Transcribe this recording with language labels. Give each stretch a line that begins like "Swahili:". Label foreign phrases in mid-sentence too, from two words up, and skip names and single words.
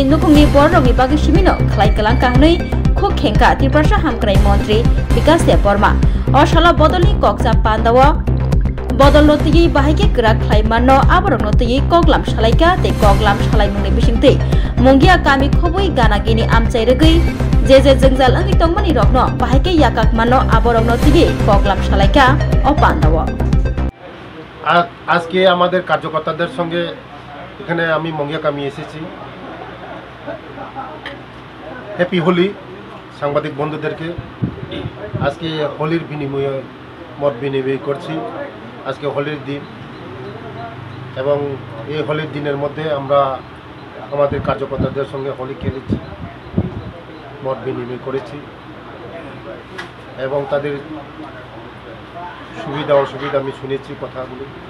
Kok Borok: नुखुंनि बररंनि बागै सिमिनो खलायकलां काहनै खुब खेंका त्रिपुरा हामक्राई मंत्री विकास देव वर्मा अशाला बदलनि कक्सा पांडव बदल नतयै बाहायके ग्रा खलायमानो आबरं नतयै कगलाम सालायका तै कगलाम सालायमुंनि बिसिंतै मुंगिया कामि खबै गानागिनि आमचाय रगै जे जोंजाल अंगि तंगमनि रगनो बाहायके याकाक मानो आबरं नतयै कगलाम सालायका अ पांडव।
Bangla: আজকে আমাদের কার্যকর্তাদের সঙ্গে এখানে আমি মঙ্গিয়াকামি এসেছি।
English: Happy Holi
Bangla: সাংবাদিক বন্ধুদেরকে। আজকে হোলির বিনিময়ে মত বিনিময় করছি। আজকে হোলির দিন এবং এই হোলির দিনের মধ্যে আমরা আমাদের কার্যকর্তাদের সঙ্গে হোলি খেলেছি, মত বিনিময় করেছি এবং তাদের সুবিধা অসুবিধা আমি শুনেছি কথাগুলো।